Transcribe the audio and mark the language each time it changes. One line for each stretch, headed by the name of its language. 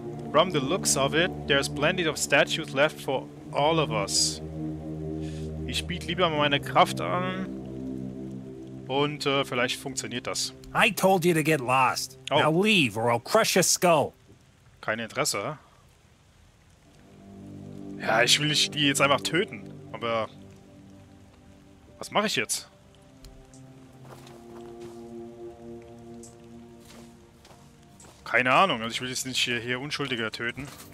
English: From the looks of it, there's plenty of statues left for all of us.
German: Ich biete lieber meine Kraft an und vielleicht funktioniert das.
English: I told you to get lost. Oh. Now leave or I'll crush your skull.
German: Kein Interesse. Ja, ich will die jetzt einfach töten. Aber was mache ich jetzt? Keine Ahnung. Also ich will jetzt nicht hier Unschuldige töten.